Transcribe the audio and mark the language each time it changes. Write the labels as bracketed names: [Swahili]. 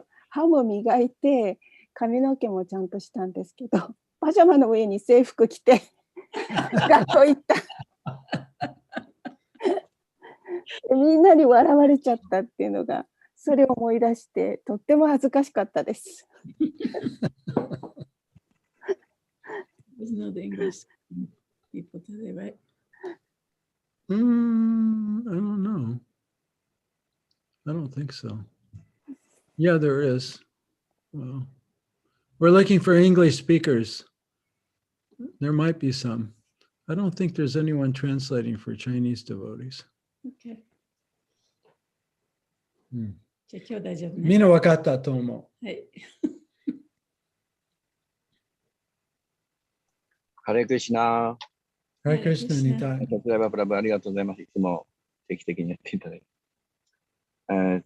[Japanese] 歯も磨いて髪の毛もちゃんとしたんですけど、パジャマの上に制服着て学校行ったみんなに笑われちゃったっていうのが、それを思い出してとっても恥ずかしかったです。 [English] There's no English people today, right? I don't know. I don't think so. Yeah, there is. Well, we're looking for English speakers. There might be some. I don't think there's anyone translating for Chinese devotees. Okay. [Japanese] うん、じゃあ今日大丈夫ね。みんな分かったと思う。はい。ハレクリシナ。ハレクリシナに対。サツヤバプラブありがとうございます。いつも定期的にやっていただいて。